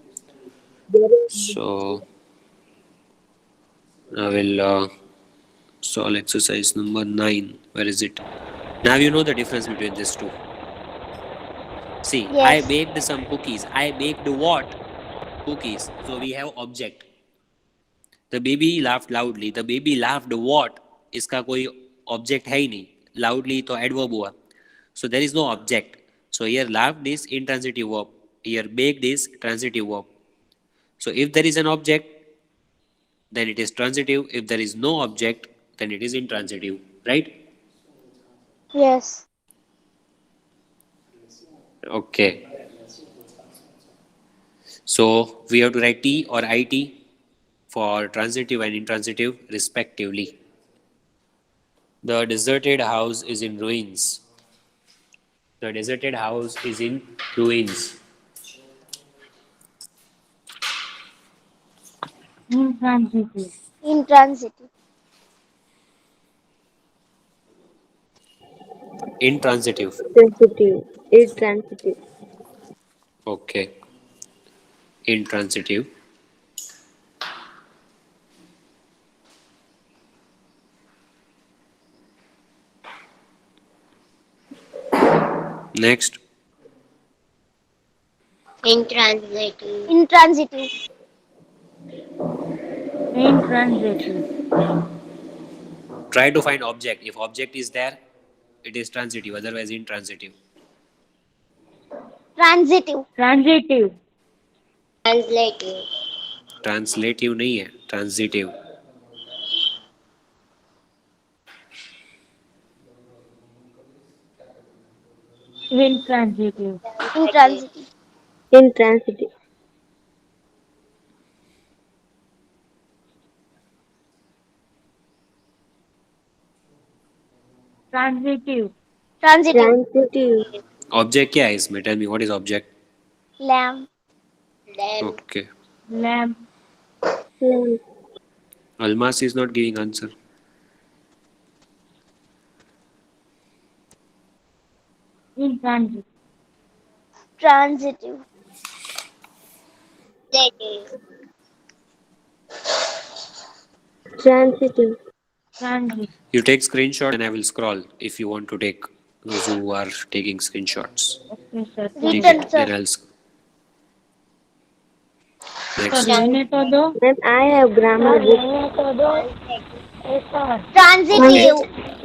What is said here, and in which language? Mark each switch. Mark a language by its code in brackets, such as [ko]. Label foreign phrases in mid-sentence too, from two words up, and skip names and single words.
[en] So I will solve exercise number 9. Where is it? Now you know the difference between these two. See, I Yes. baked some cookies. I baked what? Cookies. So we have object. The baby laughed loudly. The baby laughed what? [hi] इसका कोई object है ही नहीं. Loudly तो adverb हुआ. [en] So there is no object. So here laughed is intransitive verb. Here baked is transitive verb. So if there is an object, then it is transitive. If there is no object, then it is intransitive. Right? Yes. Okay. So we have to write T or IT for transitive and intransitive respectively. The deserted house is in ruins. The deserted house is in ruins. Intransitive. Intransitive. Intransitive. Transitive. Intransitive. Okay. Intransitive. Next. Intransitive. Intransitive. Intransitive. Try to find object. If object is there, it is transitive. Otherwise, intransitive. Transitive. Transitive. Translative. [hi] Translative नहीं है. [en] Transitive. Intransitive. Intransitive. Intransitive. Transitive. Transitive. Transitive. [hi] Object क्या है इसमें? [en] Tell me what is object? Lamb. Lamb. Okay. Lamp. Lamp. Almas is not giving answer. Intransitive. Transitive. Transitive. Transitive. Transitive. You take screenshot and I will scroll if you want to take those who are taking screenshots. Okay, sir. Take Written, it. sir. Then I'll Sir, next. [hi] लेने तो दो. [en] Ma'am, I have grammar book. [hi] लेने तो दो. [en] Yes, sir. Transitive.